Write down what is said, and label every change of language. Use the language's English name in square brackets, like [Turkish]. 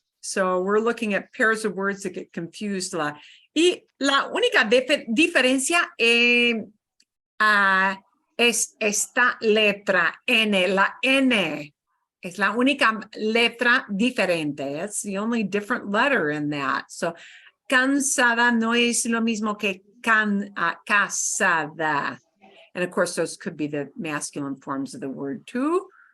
[English] So we're looking at pairs of words that get confused a lot. [Spanish] Y la única diferencia es esta letra N, la N. Es la única letra diferente. [English] That's the only different letter in that. [Spanish] So cansada no es lo mismo que casada. [English] And of course, those could be the masculine forms of the word too.